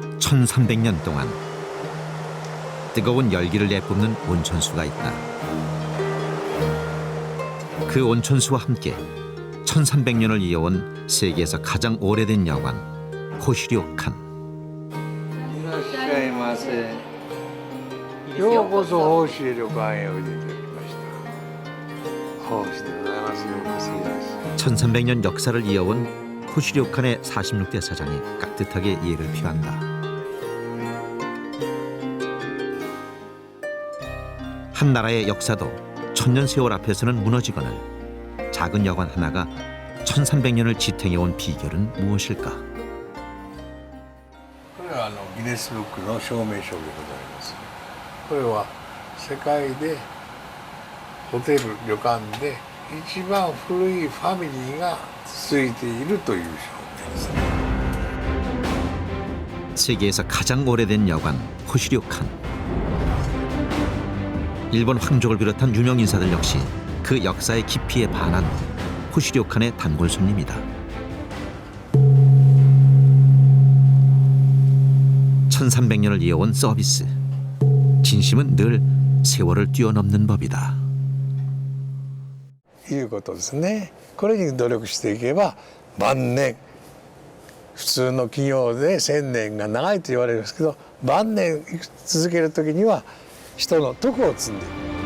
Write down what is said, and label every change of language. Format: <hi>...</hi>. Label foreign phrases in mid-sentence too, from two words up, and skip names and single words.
<ko>1300년 동안 뜨거운 열기를 내뿜는 온천수가 있다. 그 온천수와 함께 1300년을 이어온 세계에서 가장 오래된 여관 호시료칸.</ko> <ja>いらっしゃいませ。ようこそ奉仕旅館へおいでいただきました。奉仕でございます。ようこそいらっしゃい。</ja> <ko>1300년 역사를 이어온 호시료칸의 46대 사장이 깍듯하게 예를 표한다. 한 나라의 역사도 천년 세월 앞에서는 무너지거늘 작은 여관 하나가 1300년을 지탱해온 비결은 무엇일까?</ko> <ja>これはギネスブックの証明書でございます。これは世界でホテル旅館で一番古いファミリーが続いているという証明ですね。</ja> <ko>세계에서 가장 오래된 여관 호시료칸. 일본 황족을 비롯한 유명 인사들 역시 그 역사의 깊이에 반한 호시료칸의 단골 손님이다. 1300년을 이어온 서비스. 진심은 늘 세월을 뛰어넘는 법이다.</ko> <ja>いうことですね。これに努力していけば晩年、普通の企業で1000年が長いと言われるんですけど、晩年続ける時には人の徳を積んでいく。</ja>